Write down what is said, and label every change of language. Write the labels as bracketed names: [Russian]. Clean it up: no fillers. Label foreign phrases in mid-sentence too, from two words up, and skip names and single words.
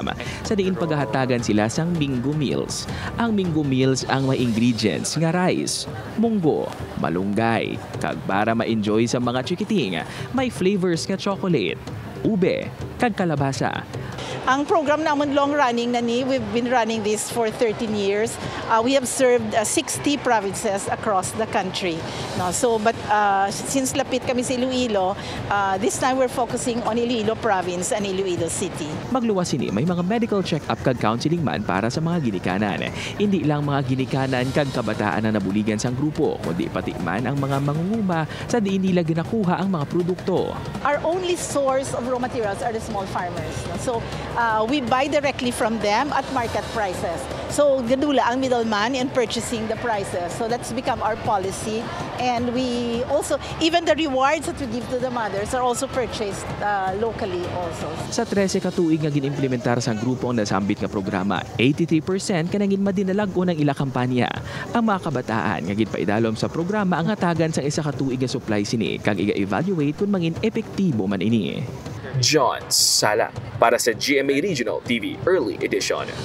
[Hiligaynon] Sa diin paghahatagan sila sang Minggo Meals. Ang Minggo Meals ang may ingredients nga rice, munggo, malunggay, kag para ma-enjoy sa mga chikiting, may flavors nga chocolate, ube, kag kalabasa. Ang program naman long-running na ni, [English] we've been running this for 13 years. We have served 60 provinces across the country. No? So, but since [Hiligaynon] lapit kami sa [English] Iloilo, this time we're focusing on Iloilo Province and Iloilo City. [Hiligaynon] Magluwas ini, may mga medical check-up kag counseling man para sa mga ginikanan. Hindi lang mga ginikanan kag kabataan na nabuligan sang grupo, kundi pati man ang mga mangunguma sa diin nila ginakuha ang mga produkto. [English] Our only source of raw materials are the small farmers. No? So, we buy directly from them at market prices. So, [Hiligaynon] gadula ang middleman [English] in purchasing the prices. So, that's become our policy. And we also, even the rewards that we give to the mothers are also purchased locally also. [Hiligaynon] Sa 13 ka tuig nga ginimplementar sa grupo ang nasambit nga programa, 83% kanangin madinalag unang ila kampanya. Ang mga kabataan nga ginpaidalom sa programa ang hatagan sa isa ka tuig nga supply sini kag iga-evaluate kung mangin epektibo man ini. John Sala para sa GMA Regional TV Early Edition.